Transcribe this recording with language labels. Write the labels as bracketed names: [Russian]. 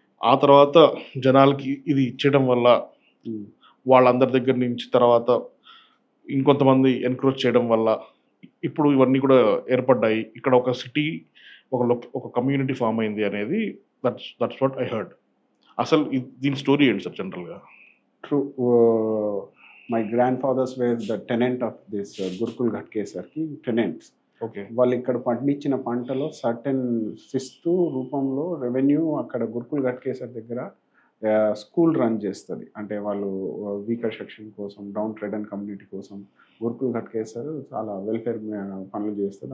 [Telugu] ఆ తర్వాత జనాలకి ఇది ఇచ్చేయడం వల్ల వాళ్ళందరి దగ్గర నుంచి తర్వాత ఇంకొంతమంది ఎన్క్రోచ్ చేయడం వల్ల ఇప్పుడు ఇవన్నీ కూడా ఏర్పడ్డాయి. ఇక్కడ ఒక సిటీ ఒక కమ్యూనిటీ ఫామ్ అయింది అనేది [English] That's what I heard. [Telugu] అసలు దీని స్టోరీ ఏంటి సార్ జనరల్గా? [English] True. My grandfathers were the tenant of this Gurukul Ghatkesar ki tenants. Okay. [Telugu] వాళ్ళు ఇక్కడ పండించిన పంటలో సర్టెన్ శిస్తు రూపంలో రెవెన్యూ అక్కడ గురుకుల్ ఘట్కేసర్ దగ్గర స్కూల్ రన్ చేస్తుంది. అంటే వాళ్ళు వీకర్ సెక్షన్ కోసం, డౌన్ ట్రెడన్ కమ్యూనిటీ కోసం గురుకుల్ ఘట్కేసర్ చాలా వెల్ఫేర్ పనులు చేస్తుంది.